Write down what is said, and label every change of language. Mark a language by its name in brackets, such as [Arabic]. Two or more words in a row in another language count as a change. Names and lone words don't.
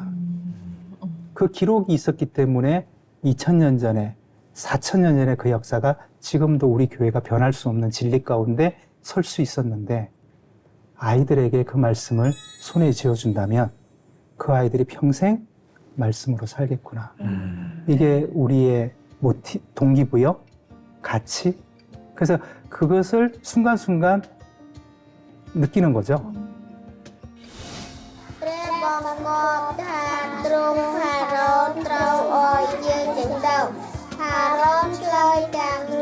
[Korean] 그 기록이 있었기 때문에 2000년 전에, 4000년 전에 그 역사가 지금도 우리 교회가 변할 수 없는 진리 가운데 설 수 있었는데, 아이들에게 그 말씀을 손에 쥐어준다면 그 아이들이 평생 말씀으로 살겠구나. 이게 우리의 동기부여, 가치. 그래서 그것을 순간순간 느끼는 거죠. [Khmer] ព្រះបងកបថាទ្រង់ផារ៉ូនត្រូវឲ្យយើងចឹងទៅផារ៉ូនឆ្លើយតាម